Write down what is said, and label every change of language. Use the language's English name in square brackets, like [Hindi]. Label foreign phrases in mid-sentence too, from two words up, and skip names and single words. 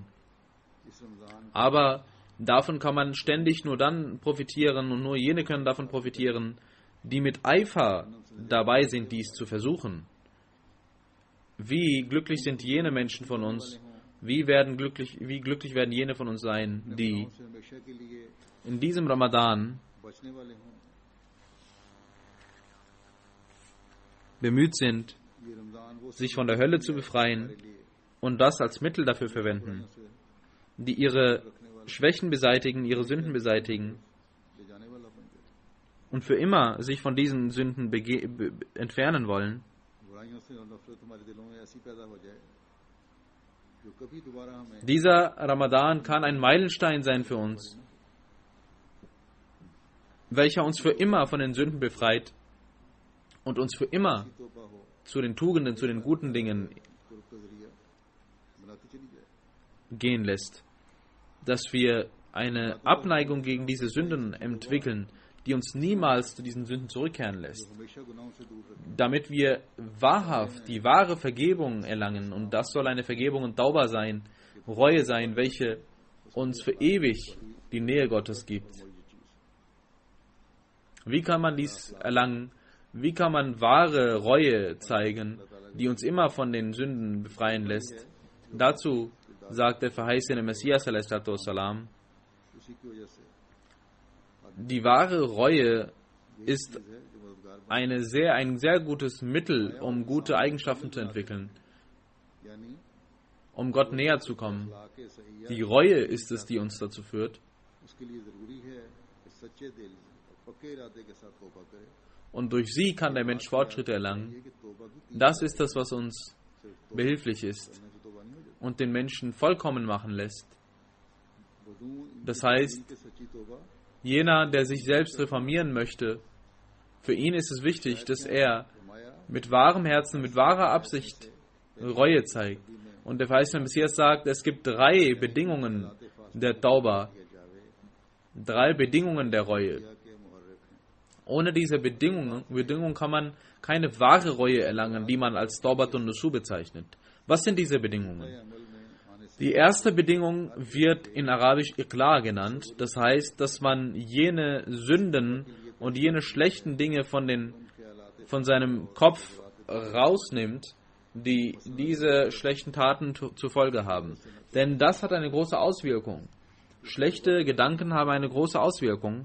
[German] Aber davon kann man ständig nur dann profitieren und nur jene können davon profitieren, die mit Eifer dabei sind, dies zu versuchen. Wie glücklich sind jene Menschen von uns, Wie glücklich werden jene von uns sein, die [Urdu] سے ہمیشہ کے لیے [German] in diesem Ramadan [Urdu] بچنے والے ہوں. [German] bemüht sind, [Urdu] یہ رمضان وہ [German] sich von der Hölle zu befreien und das als Mittel dafür verwenden, die ihre Schwächen beseitigen, ihre Sünden beseitigen [Urdu] لے جانے والا بن جائے. [German] und für immer sich von diesen Sünden entfernen wollen. [Urdu] برائیوں سے اور نفرت ہمارے دلوں میں ایسی پیدا ہو جائے جو کبھی دوبارہ ہمیں [German] Dieser Ramadan kann ein Meilenstein sein für uns, welcher uns für immer von den Sünden befreit und uns für immer [Urdu] توبہ ہو [German] zu den Tugenden, zu den guten Dingen [Urdu] قرب کا ذریعہ بناتی چلی جائے. [German] gehen lässt. Dass wir eine Abneigung gegen diese Sünden entwickeln, die uns niemals zu diesen Sünden zurückkehren lässt. [Urdu] ہمیشہ گناہوں سے دور رکھیں. [German] Damit wir wahrhaft die wahre Vergebung erlangen, und das soll eine Vergebung und Tauba sein, Reue sein, welche uns für ewig die Nähe Gottes gibt. Wie kann man dies erlangen? Wie kann man wahre Reue zeigen, die uns immer von den Sünden befreien lässt? Dazu sagt der verheißene Messias ﷺ, [Urdu] اسی کی وجہ سے [German] die wahre Reue ist ein sehr gutes Mittel, um gute Eigenschaften zu entwickeln, [Urdu] यानी [German] um Gott näher zu kommen. [Urdu] کے صحیح [German] Die Reue ist es, die uns dazu führt. [Urdu] اس کے لیے ضروری ہے کہ سچے دل اور پکے ارادے کے ساتھ توبہ کرے. [German] Und durch sie kann der Mensch Fortschritte erlangen. [Urdu] یہ کہ توبہ کی [German] Das ist das, was uns behilflich ist [Urdu] کرنے سے توبہ نہیں ہو جاتی. [German] und den Menschen vollkommen machen lässt. [Urdu] वजू [German] Das heißt, [Urdu] کہ سچی توبہ [German] jener, der sich selbst reformieren möchte, für ihn ist es wichtig, dass er [Urdu] फरमाया [German] mit wahrem Herzen, mit wahrer Absicht Reue zeigt. Und der verheißene Messias sagt, es gibt 3 Bedingungen der Tauba, 3 Bedingungen der Reue. [Urdu] کے محرک ہیں. [German] Ohne diese Bedingungen kann man keine wahre Reue erlangen, die man als [Arabic] توبة نصوح [German] bezeichnet. Was sind diese Bedingungen? [Urdu] عمل میں آنے سے [German] Die erste Bedingung wird in Arabisch Iqla genannt. Das heißt, dass man jene Sünden und jene schlechten Dinge von seinem Kopf rausnimmt, die diese schlechten Taten zur Folge haben. Denn das hat eine große Auswirkung. Schlechte Gedanken haben eine große Auswirkung,